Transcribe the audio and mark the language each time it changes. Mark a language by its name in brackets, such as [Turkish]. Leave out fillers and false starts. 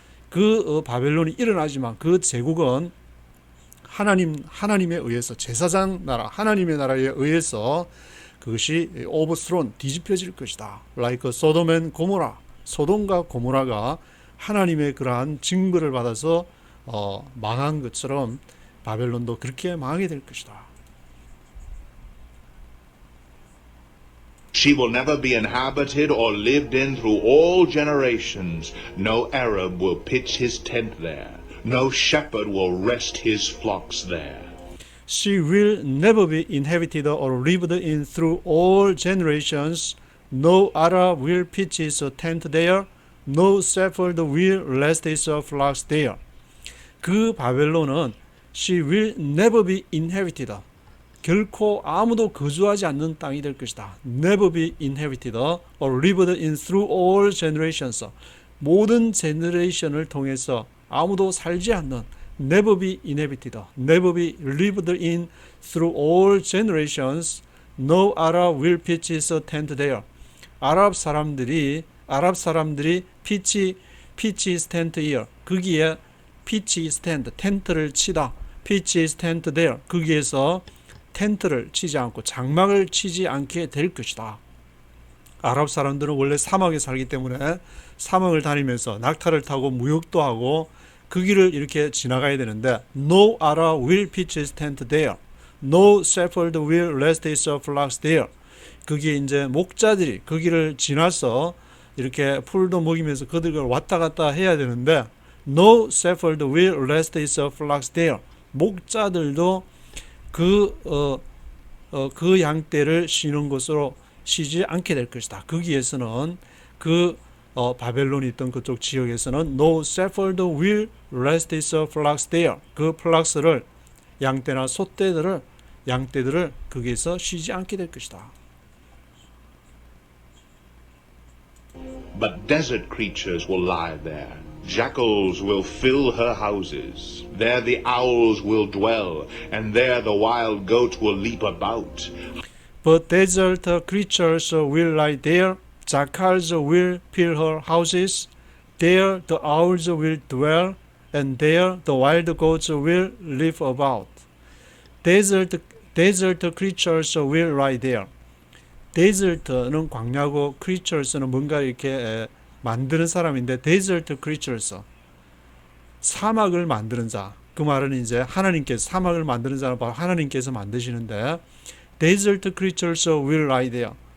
[Korean] 그 바벨론이 일어나지만 그 제국은 하나님에 의해서 제사장 나라 하나님의 나라에 의해서 그것이 [English] overthrown [Korean] 뒤집혀질 것이다. [English] like Sodom and Gomorrah. [Korean] 소돔과 고모라가 하나님의 그러한 징벌을 받아서 망한 것처럼 바벨론도 그렇게 망하게 될 것이다. [English] She will never be inhabited or lived in through all generations. No Arab will pitch his tent there. No shepherd will rest his flocks there. She will never be inhabited or lived in through all generations. No Arab will pitch his tent there. No shepherd will rest his flocks there. [Korean] 그 바벨론은 [English] she will never be inhabited. [Korean] 결코 아무도 거주하지 않는 땅이 될 것이다. [English] Never be inhabited or lived in through all generations. [Korean] 모든 제너레이션을 통해서 아무도 살지 않는 [English] never be inhabited, never be lived in through all generations. No Arab will pitch his tent there. [Korean] 아랍 사람들이 [English] pitch his tent here. [Korean] 거기에 [English] pitch his tent, [Korean] 텐트를 치다. [English] pitch his tent there. [Korean] 거기에서 텐트를 치지 않고 장막을 치지 않게 될 것이다. 아랍 사람들은 원래 사막에 살기 때문에 사막을 다니면서 낙타를 타고 무역도 하고 그 길을 이렇게 지나가야 되는데 [English] No Arab will pitch his tent there. No shepherd will rest his flocks there. [Korean] 거기에 이제 목자들이 그 길을 지나서 이렇게 풀도 먹이면서 그들을 왔다 갔다 해야 되는데 [English] No shepherd will rest his flocks there. [Korean] 목자들도 그 양떼를 쉬는 곳으로 쉬지 않게 될 것이다. 거기에서는 바벨론이 있던 그쪽 지역에서는 [English] No shepherd will rest his flocks there. [Korean] 그 플락스를 양떼나 양떼들을 거기에서 쉬지 않게 될 것이다. [English] But desert creatures will lie there. Jackals will fill her houses. There the owls will dwell, and there the wild goat will leap about. But desert creatures will lie there. Jackals will fill her houses. There the owls will dwell, and there the wild goats will leap about. Desert creatures will lie there. [Korean] Desert는 광야고 creatures는 뭔가 이렇게 만드는 사람인데 [English] desert creatures [Korean] 사막을 만드는 자 그 말은 이제 하나님께서 사막을 만드는 사람 바로 하나님께서 만드시는데 [English] desert creatures will lie there.